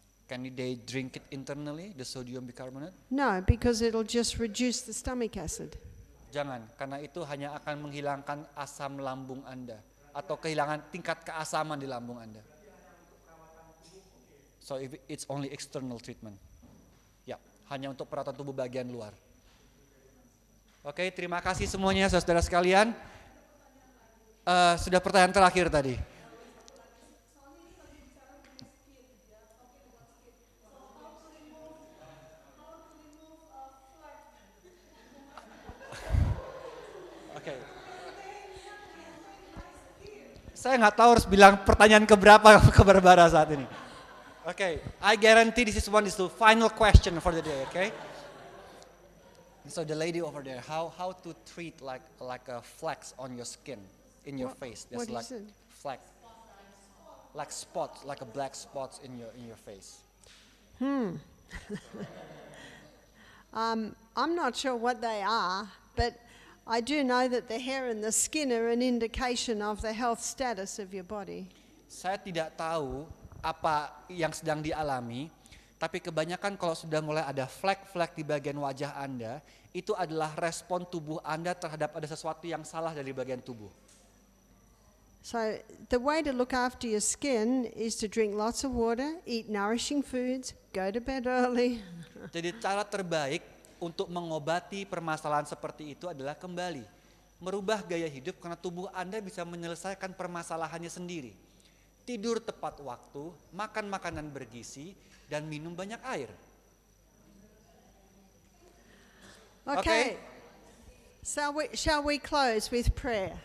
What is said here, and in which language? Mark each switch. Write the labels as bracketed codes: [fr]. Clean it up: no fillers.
[en] Can they drink it internally, the sodium bicarbonate? No, because it'll just reduce the stomach acid. [id] Jangan, karena itu hanya akan menghilangkan asam lambung Anda atau kehilangan tingkat keasaman di lambung Anda. [en] So if it's only external treatment. [id] Ya, hanya untuk perawatan tubuh bagian luar. Oke, terima kasih semuanya saudara sekalian. Sudah pertanyaan terakhir tadi. Oke. Saya nggak tahu harus bilang pertanyaan keberapa ke Barbara saat ini. [en] Okay, I guarantee this is the final question for the day. Okay. So the lady over there, how to treat like a flecks on your skin, in your face? There's what like is it? fleck, like spots, like a black spots in your face. I'm not sure what they are, but I do know that the hair and the skin are an indication of the health status of your body. [id] Saya tidak tahu apa yang sedang dialami, tapi kebanyakan kalau sudah mulai ada flek-flek di bagian wajah Anda, itu adalah respon tubuh Anda terhadap ada sesuatu yang salah dari bagian tubuh. [en] So the way to look after your skin is to drink lots of water, eat nourishing foods, go to bed early. [id] Jadi cara terbaik untuk mengobati permasalahan seperti itu adalah kembali merubah gaya hidup karena tubuh Anda bisa menyelesaikan permasalahannya sendiri. Tidur tepat waktu, makan makanan bergizi, dan minum banyak air. [en] Okay. Shall we close with prayer?